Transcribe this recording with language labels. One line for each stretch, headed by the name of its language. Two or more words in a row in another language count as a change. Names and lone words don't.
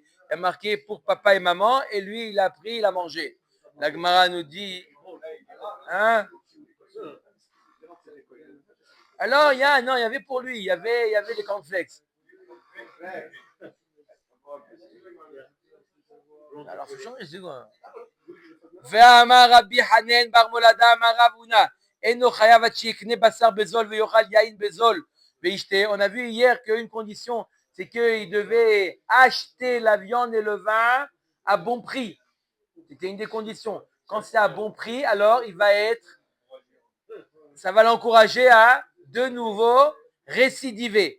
French: Il a marqué pour papa et maman, et lui, il a pris, il a mangé. La Gemara nous dit, hein? Alors, il y avait pour lui, il y avait des cornflakes. Alors, il faut changer, c'est quoi?
Hebrew: ואמר רבי חנן בר מולדה אמר רב הונא אינו חייב שיקנה בשר בזול ויאכל יין בזול וישתה.
French: On a vu hier qu'une condition, c'est qu'il devait acheter la viande et le vin à bon prix. C'était une des conditions. Quand c'est à bon prix, alors ça va l'encourager à de nouveau récidiver.